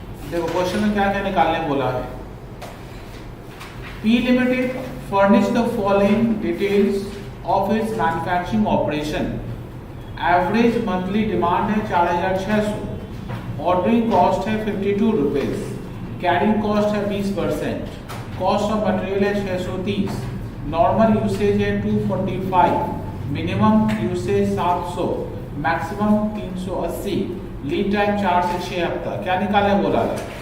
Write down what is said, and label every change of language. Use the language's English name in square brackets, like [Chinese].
[Hindi] देखो क्वेश्चन में क्या क्या निकालने बोला है। [English] P Limited furnish the following details of its manufacturing operation. [Hindi] Average monthly demand है 4,600, ordering cost है 52 रुपीज, कैरिंग कॉस्ट है 20%, कॉस्ट ऑफ मटेरियल है 630, नॉर्मल यूसेज है 245, minimum usage 700, maximum 380, lead time 4 से 6 हफ्ता। क्या निकालने बोला है?